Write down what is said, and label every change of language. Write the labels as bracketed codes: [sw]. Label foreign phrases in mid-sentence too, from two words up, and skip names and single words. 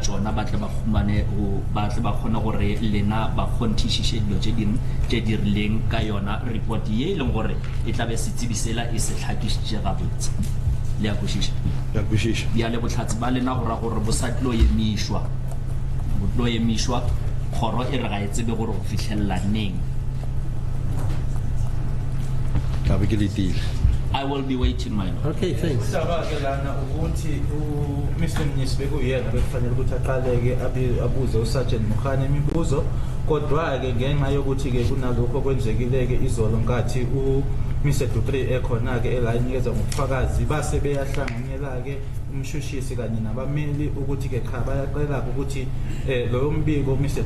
[nso] tšona ba tle ba khumane ba tle ba kgone gore lena ba kgonthišiše dilo tše dingwe tše di rileng ka yona report ye e leng gore e tla be setsebi sela e se tlhakišitše gabotse le a kwešiša ya le botlhatsi ba lena go ra gore bo sa tlo emišwa kgoro e re ga e tsebe gore go fitlhelela neng [en] I will be waiting, my lord. Okay, thanks. [zu] Mr. Mnyisibeko uyena bekufanele ukuthi aqaleke abuze uSergeant Mukhane imibuzo kodwa ke ngenxa yokuthi ke kunalokho kwenzekileke izolo nkathi Mr. Dupreez ekhona ke elayinikeza ngobufakazi base beyahlanganyela ke umshushisi kanye nabameli ukuthi ke cha bayaqela ukuthi loyo mbiko Mr.